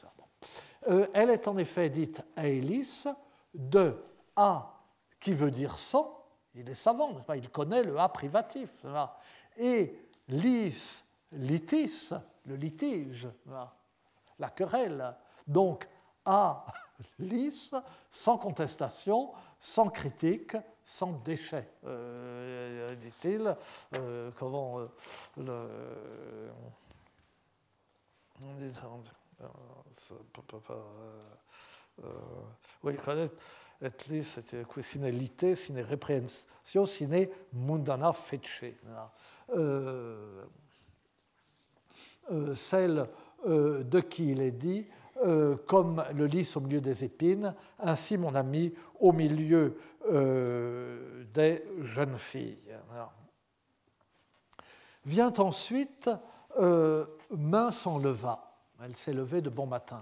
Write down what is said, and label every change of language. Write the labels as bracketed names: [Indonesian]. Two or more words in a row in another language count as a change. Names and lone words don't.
[French] Elle est en effet dite Aélis, de A qui veut dire sans, il est savant, n'est-ce pas, il connaît le A privatif, et lis, litis, le litige, la querelle, donc A lis, sans contestation, sans critique, sans déchet, dit-il. Comment oui, [Latin] et lis, qui sine lite, sine reprehensio, sine mundana fece. [French] Celle de qui il est dit, comme le lys au milieu des épines, ainsi mon ami au milieu des jeunes filles. Vient ensuite [Old French] main s'enleva, [French] elle s'est levée de bon matin.